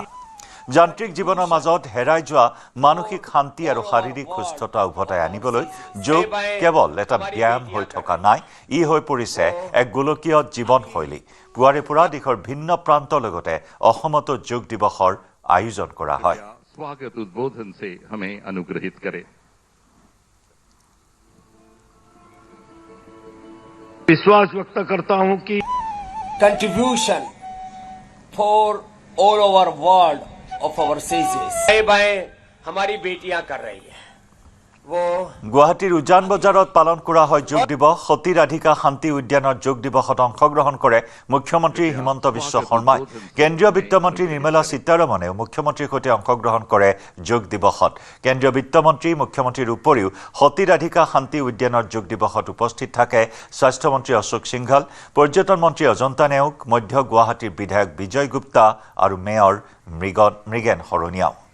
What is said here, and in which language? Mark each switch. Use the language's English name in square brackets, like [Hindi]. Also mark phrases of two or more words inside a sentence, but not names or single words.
[Assamese] যান্ত্ৰিক জীৱনৰ মাজত হেৰাই যোৱা মানসিক শান্তি আৰু শাৰীৰিক সুস্থতা উভতাই আনিবলৈ যোগ কেৱল এটা ব্যায়াম হৈ থকা নাই, ই হৈ পৰিছে এক গোলকীয় জীৱনশৈলী। পুৱাৰে পৰা দেশৰ ভিন্ন প্ৰান্তৰ লগতে অসমতো যোগ দিৱসৰ আয়োজন কৰা হয়। [Hindi] स्वागत उद्बोधन से हमें अनुग्रहित करें। विश्वास व्यक्त करता हूं कि [English] contribution for all over world of our sages [Hindi] बाएं हमारी बेटियां कर रही है वो [Assamese] গুৱাহাটীৰ উজান বজাৰত পালন কৰা হয় যোগ দিৱস। সতী ৰাধিকা শান্তি উদ্যানৰ যোগ দিৱসত অংশগ্ৰহণ কৰে মুখ্যমন্ত্ৰী হিমন্ত বিশ্ব শৰ্মাই। কেন্দ্ৰীয় বিত্তমন্ত্ৰী নিৰ্মলা সীতাৰমণেও মুখ্যমন্ত্ৰীৰ সৈতে অংশগ্ৰহণ কৰে যোগ দিৱসত। কেন্দ্ৰীয় বিত্তমন্ত্ৰী মুখ্যমন্ত্ৰীৰ উপৰিও সতী ৰাধিকা শান্তি উদ্যানৰ যোগ দিৱসত উপস্থিত থাকে স্বাস্থ্যমন্ত্ৰী অশোক সিংঘল, পৰ্যটন মন্ত্ৰী অজন্তা নেওগ, মধ্য গুৱাহাটীৰ বিধায়ক বিজয় গুপ্তা আৰু মেয়ৰ মৃগেন শৰণীয়াও।